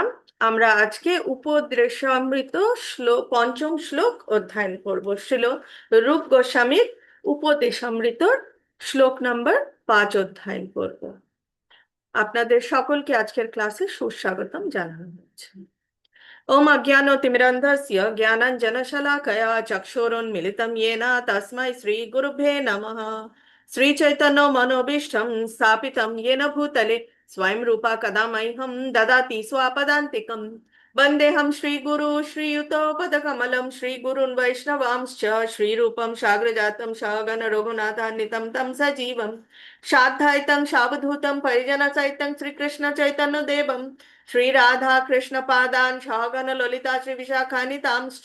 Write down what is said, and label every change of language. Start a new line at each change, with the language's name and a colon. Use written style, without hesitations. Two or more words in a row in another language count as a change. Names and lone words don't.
Bangla: আমরা আজকে উপদেশামৃত পঞ্চম শ্লোক অধ্যয়ন করব। শ্রীল রূপ গোস্বামীর উপদেশামৃতর শ্লোক নম্বর 5 অধ্যয়ন করব। আপনাদের সকলকে আজকের ক্লাসে সুস্বাগতম জানানো হচ্ছে।
Sanskrit: ओम अज्ञानतिमिरन्धस्य ज्ञानाञ्जनशलाकया चक्षुरुन्मिलितं येन तस्मै श्रीगुरुभ्ये नमः। श्रीचैतन्यमनोभीष्टं स्थापितं येन भूतले स्वयं रूपा कदा मह्यं ददाति स्वापदान्तिकं। वन्देऽहं श्रीगुरु श्रीयुतपदकमलं श्रीगुरून् वैष्णवांश्च श्रीरूपं साग्रजातं सगण रघुनाथान्वितं तं सजीवं साद्वैतं सावधूतं परिजनसहितं श्रीकृष्णचैतन्यदेवं श्री राधा कृष्ण पादान सगण ललिता श्री विशाखान्वितांश्च।